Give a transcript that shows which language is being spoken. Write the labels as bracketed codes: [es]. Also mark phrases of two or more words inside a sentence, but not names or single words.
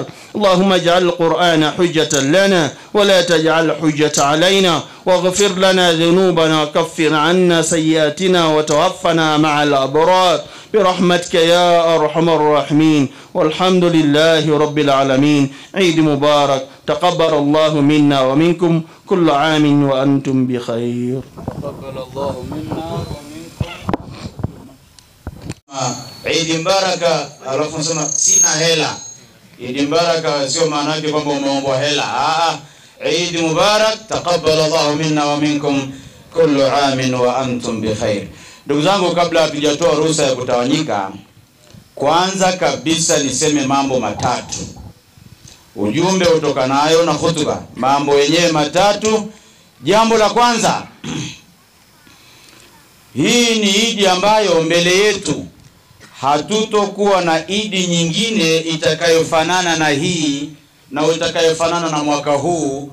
[ar] اللهم اجعل القرآن حجة لنا ولا تجعل حجة علينا، واغفر لنا ذنوبنا وكفر عنا سيئاتنا وتوفنا مع الأبرار برحمتك يا أرحم الراحمين. والحمد لله رب العالمين. عيد مبارك، تقبل الله منا ومنكم، كل عام وأنتم بخير. تقبل الله منا ومنكم. عيد مبارك. [sw] alafu nasema sina hela. [ar] عيد مبارك [sw] sio maana yake kwamba umeombwa hela. [ar] عيد مبارك، تقبل الله منا ومنكم، كل عام وأنتم بخير. [sw] Ndugu zangu, kabla hatujatoa ruhusa ya kutawanyika, kwanza kabisa niseme mambo matatu. Ujumbe utokanayo na khutba, mambo yenyewe matatu. Jambo la kwanza, hii ni Eid ambayo mbele yetu hatutokuwa na Eid nyingine itakayofanana na hii na itakayofanana na mwaka huu.